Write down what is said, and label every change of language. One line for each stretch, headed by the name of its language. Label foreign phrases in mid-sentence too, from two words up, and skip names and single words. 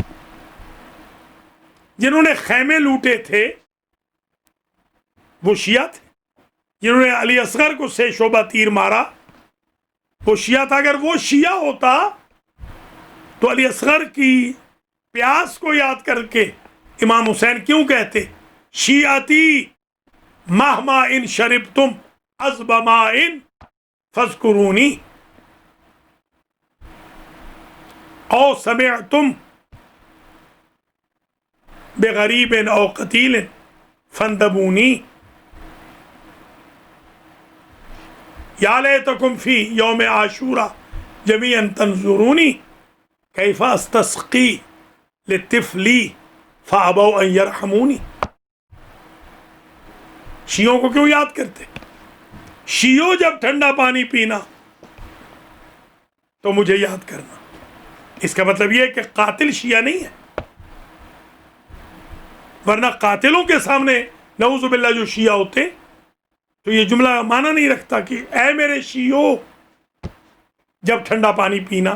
Urdu: جنہوں نے خیمے لوٹے تھے وہ شیعہ تھے۔ جنہوں نے علی اصغر کو 6 شعبہ تیر مارا وہ شیعہ تھا۔ اگر وہ شیعہ ہوتا تو علی اصغر کی پیاس کو یاد کر کے امام حسین کیوں کہتے
Arabic: شیعتی مہما ان شربتم عذب مائن فاذکرونی او سمعتم بغریب او قتیل فاندبونی یا لیتکم فی یوم عاشورا جمیعا تنظرونی کیف استسقی لطفلی فابوا ان یرحمونی۔
Urdu: شیعوں کو کیوں یاد کرتے؟ شیعوں جب ٹھنڈا پانی پینا تو مجھے یاد کرنا۔ اس کا مطلب یہ ہے کہ قاتل شیعہ نہیں ہے، ورنہ قاتلوں کے سامنے
Arabic: نعوذ باللہ
Urdu: جو شیعہ ہوتے تو یہ جملہ معنی نہیں رکھتا کہ اے میرے شیعو جب ٹھنڈا پانی پینا.